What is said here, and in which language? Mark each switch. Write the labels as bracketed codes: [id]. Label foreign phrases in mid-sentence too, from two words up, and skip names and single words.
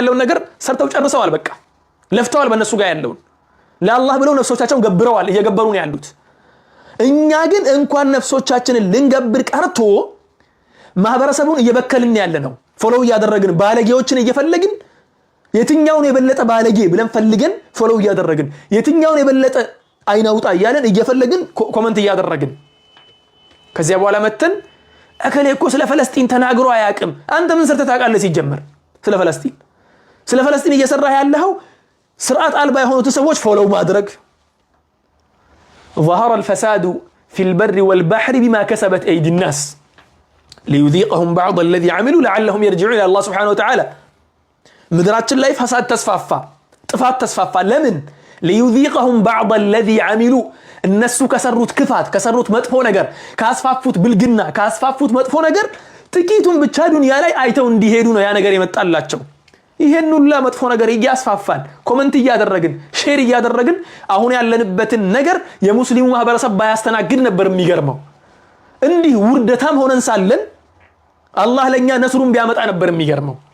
[am] ያለውን ነገር ሰርተው ጨርሰዋል። በቃ ለፍተዋል። በእነሱ ጋር ያለውን ለአላህ ብለው ነፍሶቻቸውን ገብረዋል፣ እየገበሩ ነው ያሉት። እኛ ግን እንኳን ነፍሶቻችንን ልንገብር ቀርቶ ማህበረሰቡን እየበከልን ያለ ነው። ፎሎው እያደረግን ባለጌዎችን እየፈለግን የትኛውን የበለጠ ባለጌ ብለን ፈልገን ፎሎው እያደረግን የትኛውን የበለጠ አይናውጣ እያለን እየፈለግን ኮሜንት እያደረግን ከዚያ በኋላ መተን እከሌ እኮ ስለ ፍልስጤም ተናግሮ አያውቅም። አንተ ምን ሰርተህ ታውቃለህ? ሲጀመር ስለ ፍልስጤም እየሰራህ ያለኸው ስርዓት አልባ የሆኑት ሰዎች ፎሎው ማድረግ። [ar] ظهر الفساد في البر والبحر بما كسبت أيدي الناس ليذيقهم بعض الذي عملوا لعلهم يرجعون إلى الله سبحانه وتعالى. [am] ምድራችን ላይ ፈሳድ ተስፋፋ፣ ጥፋት ተስፋፋ። ለምን? [ar] ليذيقهم بعض الذي عملوا [am] እነሱ ከሰሩት ክፋት ከሰሩት መጥፎ ነገር ካስፋፉት ብልግና ካስፋፉት መጥፎ ነገር ጥቂቱን ብቻ ዱንያ ላይ አይተው እንዲሄዱ ነው ያ ነገር የመጣላቸው። ይሄን ሁሉ መጥፎ ነገር እያስፋፋን ኮሜንት እያደረግን ሼር እያደረግን አሁን ያለንበትን ነገር የሙስሊሙ ማህበረሰብ ባያስተናግድ ነበር የሚገርመው። እንዲህ ውርደታም ሆነን ሳለን አላህ ለኛ ነስሩን ቢያመጣ ነበር የሚገርመው።